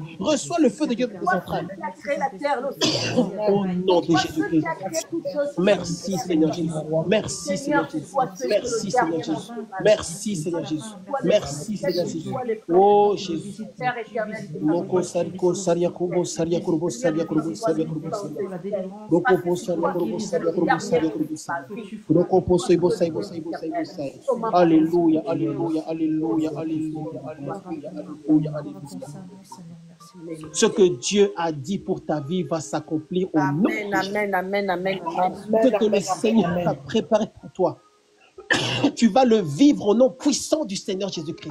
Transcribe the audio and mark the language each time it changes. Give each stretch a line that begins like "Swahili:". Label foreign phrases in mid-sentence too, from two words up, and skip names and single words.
French: Reçois le feu de Dieu dans tes entrailles. Au nom de Jésus-Christ. Merci Seigneur Jésus. Merci Seigneur Jésus. Merci Seigneur Jésus. Merci Seigneur Jésus. Merci Seigneur Jésus. Oh Jésus. Moko sariko saria kubo saria kubo saria kubo saria kubo saria. Roko po saria kubo saria kubo saria kubo saria. Roko po saibo saibo saibo saibo saibo. Alléluia, alléluia, alléluia, alléluia, alléluia, alléluia, alléluia. Ce que Dieu a dit pour ta vie va s'accomplir au nom de Jésus. Amen, amen, amen, amen. Ce que le Seigneur a préparé pour toi, tu vas le vivre au nom puissant du Seigneur Jésus-Christ.